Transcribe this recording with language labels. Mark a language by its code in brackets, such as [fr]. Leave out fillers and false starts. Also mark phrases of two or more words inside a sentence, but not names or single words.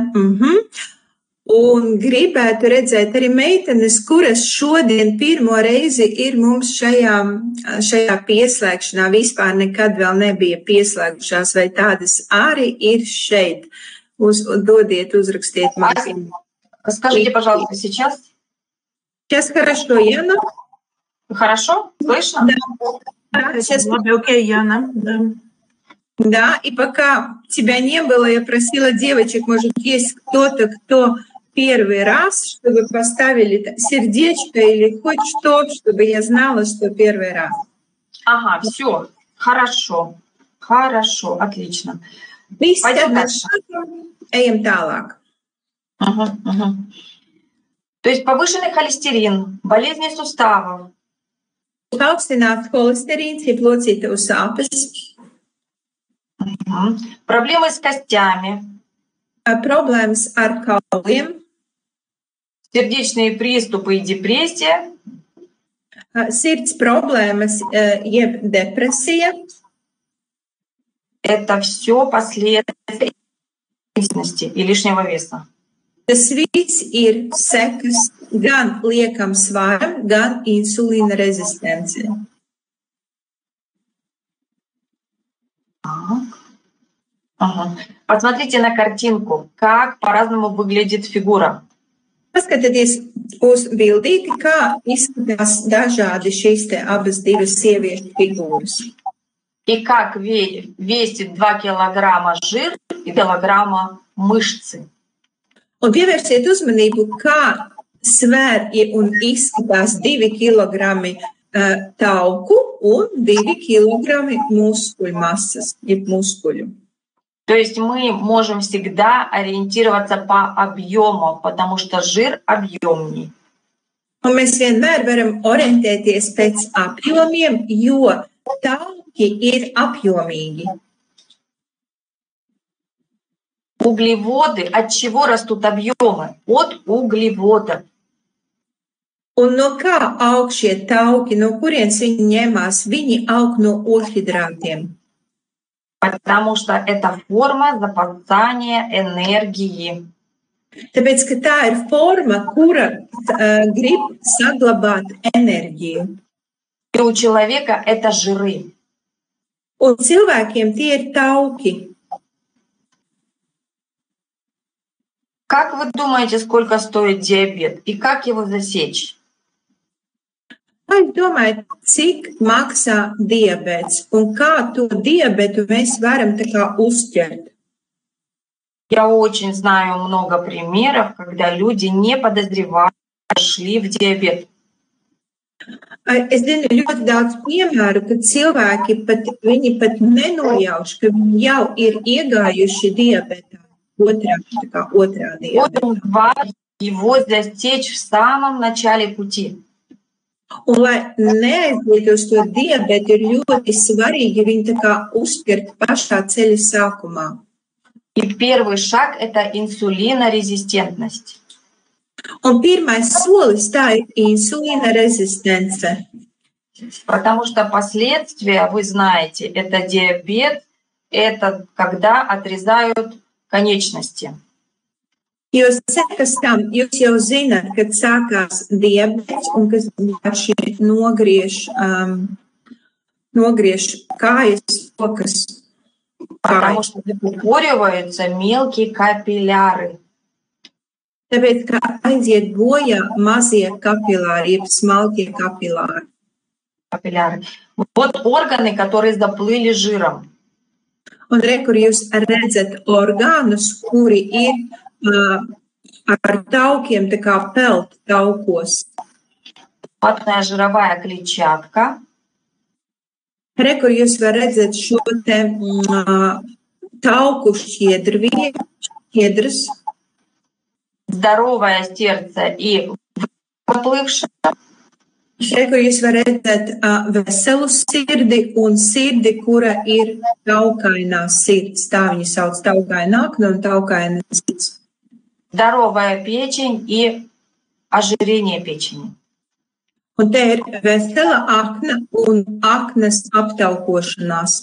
[lv] Un gribētu redzēt arī meitenes, kuras šodien pirmo reizi ir mums šajā pieslēgšanā, vispār nekad vēl nebija pieslēgušās, vai tādas arī ir šeit. Dodiet, uzrakstiet man. [ru] Скажите, пожалуйста, сейчас? Сейчас хорошо, Яна? Хорошо? Слышно? Да. Сейчас окей, Яна. Да, и пока тебя не было, я просила девочек, может, есть кто-то, кто первый раз, чтобы поставили сердечко или хоть что, чтобы я знала, что первый раз. Ага, все, хорошо, отлично. Пойдем дальше. [lv] Ejam tālāk. [ru] То есть повышенный холестерин, болезни суставов. [lv] Paaugstināts holesterīns, jeb locītavu sāpes. [ru] Проблемы с костями. [lv] Problēmas ar kauliem. [ru] Сердечные приступы и депрессия. [lv] Sirds problēmas, jeb depresija. [ru] Это все последствия и лишнего веса. [lv] Tas viss ir sekas gan liekam svaram, gan insulīna rezistencija. [ru] Ага. Посмотрите на картинку, как по-разному выглядит фигура. [lv] Paskatieties uz bildīti, kā izskatās dažādi šīs te abas divas sieviešu figūras. [ru] И как весит 2 килограмма жир и килограмма мышцы. [lv] Un pievērsiet uzmanību, kā svēr un izskatās 2 kilogrami tauku un 2 kilogrami muskuļu masas, jeb muskuļu. [ru] То есть мы можем всегда ориентироваться по объему, потому что жир объемней. [lv] Un mēs vienmēr varam orientēties pēc apjomiem, jo tauki ir apjomīgi. [ru] Углеводы, от чего растут объемы? От углеводов. [lv] Un no kā aug šie tauki, no kurienes viņi ņemās? Viņi aug no ogļhidrātiem. [ru] Потому что это форма запасания энергии. [lv] Tāpēc, ka tā ir forma, kura grib saglabāt enerģiju. [ru] И у человека это жиры. [lv] Un cilvēkiem tie ir tauki. [ru] Как вы думаете, сколько стоит диабет и как его засечь? [lv] Vai domājat, cik maksā diabets un kā to diabetu mēs varam tā kā uzķert? [ru] Я очень знаю много примеров, когда люди, не подозревая, шли в диабет. [lv] Es zinu ļoti daudz piemēru, kad cilvēki viņi pat nenojauš, ka viņi jau ir iegājuši diabetā, otrā diabetā. [ru] Очень важно его засечь в самом начале пути. [lv] Un, lai neaizietu uz to diabetu, ir ļoti svarīgi viņu tā kā uzķert pašā ceļa sākumā. [ru] И первый шаг – это инсулинорезистентность. [lv] Un pirmais solis tā ir insulīna rezistence. [ru] Потому что последствия, вы знаете, это диабет, это когда отрезают конечности. [lv] Jo sekas tam, jūs jau zināt, kad sākās diabets un kas vienkārši nogriež kājas, rokas. [ru] Потому что закупориваются мелкие капилляры. [lv] Tāpēc, ka aiziet bojā mazie kapilāri, jeb smalkie kapilāri. [ru] Вот органы, которые заплыли жиром. [lv] Un re, kur jūs redzat orgānus, kuri ir ar taukiem, tā kā pelt taukos. [ru] Ватная жировая клетчатка. [lv] Re, kur jūs var redzat šo te tauku šķiedras. [ru] Здоровое сердце и выплывшее. [lv] Re, kur jūs var redzat veselu sirdi un sirdi, kura ir taukainā sirds. Tā viņi sauc taukainākna un taukaina sirds. [ru] Здоровая печень и ожирение печени. [lv] Un te ir vesela akna un aknas aptaukošanās.